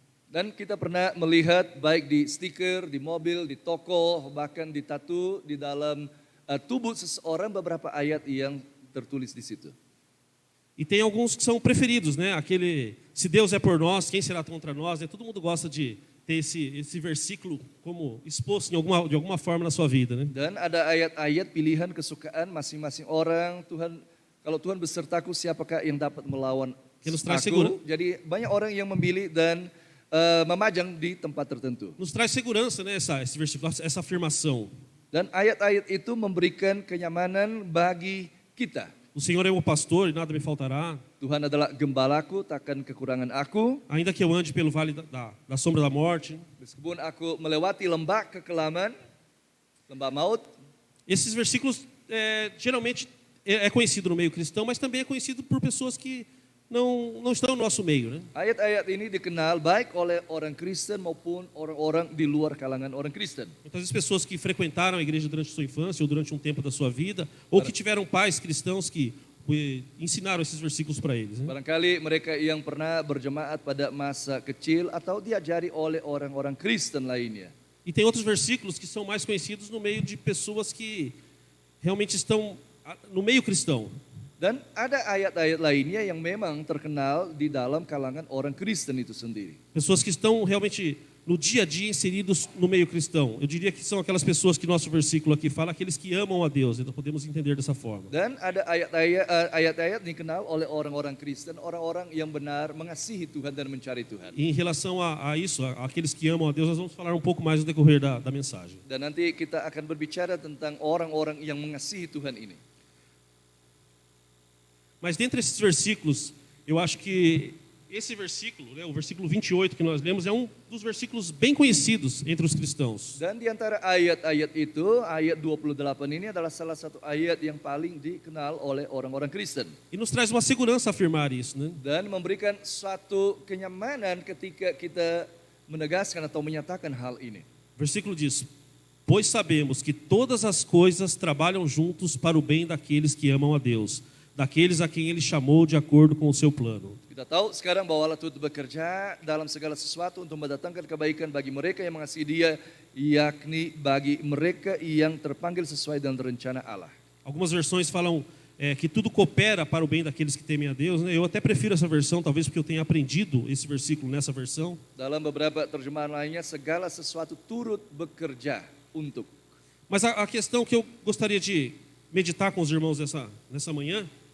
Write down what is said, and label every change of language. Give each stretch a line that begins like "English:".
Indonesian: Dan kita pernah melihat baik di stiker, di mobil, di toko, bahkan di tatu di dalam tubuh seseorang beberapa ayat yang tertulis di situ.
Portuguese: E tem alguns que são preferidos, né? Aquele, se Deus é por nós, quem será contra nós? Né? Todo mundo gosta de ter esse versículo como exposto de alguma forma na sua vida, né?
Indonesian: Dan ada ayat-ayat pilihan kesukaan masing-masing orang. Kalau Tuhan besertaku, siapakah yang dapat melawan aku? Jadi banyak orang yang memilih dan memajang di tempat tertentu.
Portuguese: Nos traz segurança, né? Esse versículo, essa afirmação.
Indonesian: Dan ayat-ayat itu memberikan kenyamanan bagi kita.
Portuguese: O Senhor é o pastor e nada me faltará.
Indonesian: Tuhan adalah gembalaku, takkan kekurangan aku.
Portuguese: Ainda que eu ande pelo vale da sombra da morte.
Indonesian: Meskipun aku melewati lembah kekelaman, lembah maut.
Portuguese: Esses versículos geralmente é conhecido no meio cristão, mas também é conhecido por pessoas que não estão no nosso meio, né?
Indonesian: Ayat-ayat ini dikenal baik oleh orang Kristen maupun orang-orang di luar kalangan orang Kristen.
Portuguese: Muitas vezes pessoas que frequentaram a igreja durante a sua infância ou durante um tempo da sua vida, ou que tiveram pais cristãos que ensinaram esses versículos para eles, né?
Indonesian: Barangkali mereka yang pernah berjemaat pada masa kecil atau diajari oleh orang-orang Kristen lainnya.
Portuguese: E tem outros versículos que são mais conhecidos no meio de pessoas que realmente estão no meio cristão.
Indonesian: Dan ada ayat-ayat lainnya yang memang terkenal di dalam kalangan orang Kristen itu sendiri.
Portuguese: Pessoas que estão realmente no dia a dia inseridos no meio cristão. Eu diria que são aquelas pessoas que nosso versículo aqui fala, aqueles que amam a Deus. Então podemos entender dessa forma.
Indonesian: Dan ada ayat-ayat dikenal oleh orang-orang Kristen, orang-orang yang benar mengasihi Tuhan dan mencari Tuhan.
Portuguese: E em relação a isso, aqueles que amam a Deus, nós vamos falar um pouco mais no decorrer da mensagem.
Indonesian: Dan nanti kita akan berbicara tentang orang-orang yang mengasihi Tuhan ini.
Portuguese: Mas dentre esses versículos, eu acho que esse versículo, né, o versículo 28 que nós lemos, é um dos versículos bem conhecidos entre os cristãos.
Indonesian: Dan di antara ayat-ayat itu, ayat 28 ini adalah salah satu ayat yang paling dikenal oleh orang-orang Kristen.
Portuguese: E nos traz uma segurança afirmar isso, né?
Indonesian: Dan memberikan suatu kenyamanan ketika kita menegaskan atau menyatakan hal ini.
Portuguese: O versículo diz: pois sabemos que todas as coisas trabalham juntos para o bem daqueles que amam a Deus, daqueles a quem Ele chamou de acordo com o seu plano.
Indonesian: Kita tahu sekarang bahwa Allah turut bekerja dalam segala sesuatu untuk mendatangkan kebaikan bagi mereka yang mengasihi Dia, yakni bagi mereka yang terpanggil sesuai dengan rencana Allah.
Portuguese: Algumas versões falam que tudo coopera para o bem daqueles que temem a Deus, né? Eu até prefiro essa versão, talvez porque eu tenha aprendido esse versículo nessa versão.
Indonesian: Dalam beberapa terjemahan lainnya, segala sesuatu turut bekerja untuk.
Portuguese: Mas a questão que eu gostaria de meditar com os irmãos nessa manhã.